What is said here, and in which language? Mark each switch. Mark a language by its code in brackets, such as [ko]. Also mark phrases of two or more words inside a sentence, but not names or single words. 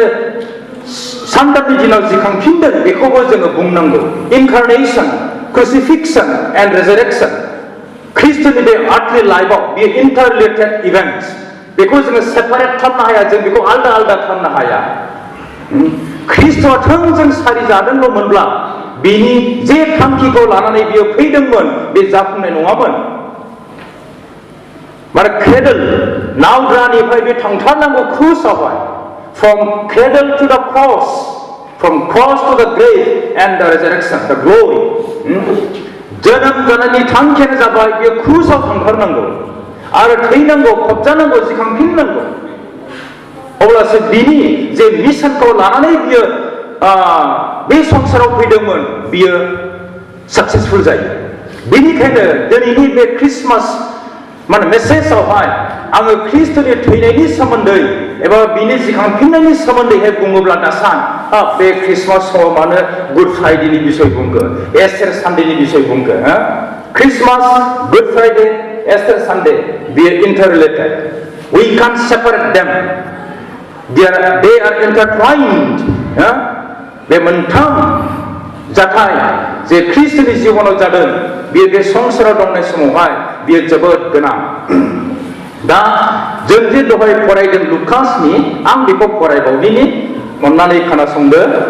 [brx] सानथामनि दिनाव जिखांफिनदों बेखौबो जोङो बुंनांगौ [en] incarnation crucifixion and resurrection [brx] ख्रिस्टनि बे [en] earthly lifeआव [brx] बियो [en] interrelated events [brx] बेखौ जोङो सेपारेट खालामनो हाया जों बेखौ आलदा आलदा खालामनो हाया ख्रिस्टआ थोंजों सारि जादोंल' मोनब्ला बिनि जे थांखिखौ लानानै बियो फैदोंमोन बे जाफुंनाय नङामोन माने क्रेडल नावद्रानिफ्राय बे थांथारनांगौ क्रुसावहाय [en] from cradle to the cross from cross to the grave and the resurrection the glory [brx] जोनोम जानायनि थांखियानो जाबाय बियो क्रुसाव थांथारनांगौ आरो थैनांगौ फबजानांगौ जिखांफिननांगौ अब्लासो बिनि जे मिशनखौ लानानै बियो बे संसाराव फैदोंमोन बियो साक्सेसफुल जायो बेनिखायनो दिनैनि बे ख्रिस्टमास माने मेसेजावहाय आङो ख्रिस्टनि थैनायनि सोमोन्दै एबा बिनि जिखांफिननायनि सोमोन्दैहाय बुङोब्ला दासान बे ख्रिस्टमास समाव मानो गुड फ्राइडेनि बिसय बुंगोन एस्टार सानडेनि बिसय बुंगोन ख्रिस्टमास गुड फ्राइडे एस्टार सानडे बियो [en] interrelated we can't separate them they are intertwined [brx] बे मोनथाम जाथाय जे ख्रिस्टनि जिबनाव जादों बियो बे संसाराव दंनाय समावहाय बियो जोबोद गोनां दा जों जे दहाय फरायदों लुकासनि आं बेखौ फरायबावदिनि अन्नानै खोनासंदो